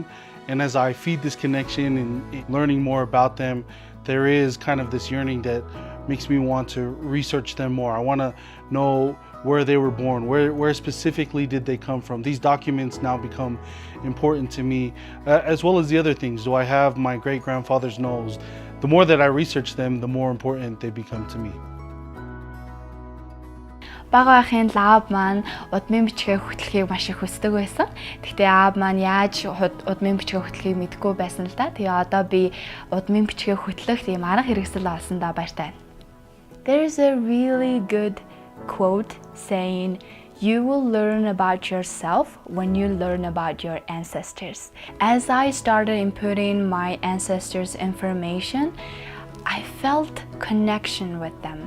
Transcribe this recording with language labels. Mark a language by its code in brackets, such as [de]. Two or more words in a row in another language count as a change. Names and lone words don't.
[en] And as I feed this connection and learning more about them, there is kind of this yearning that makes me want to research them more. I want to know where they were born, where specifically did they come from. These documents now become important to me, as well as the other things. Do I have my great-grandfather's nose? The more that I research them, the more important they become to me. [mn] Бага ахын аав маань удмын бичгээ хөтлөхийг маш их хүсдэг байсан. Гэхдээ аав маань яаж удмын бичгээ хөтлөхийг мэдэхгүй байсан л да. Тэгээ одоо би удмын бичгээ хөтлөх тийм арга хэрэгсэл олсондоо баяртай. [en] There's a really good quote saying, "You will learn about yourself when you learn about your ancestors." As I started inputting my ancestors' information, I felt connection with them.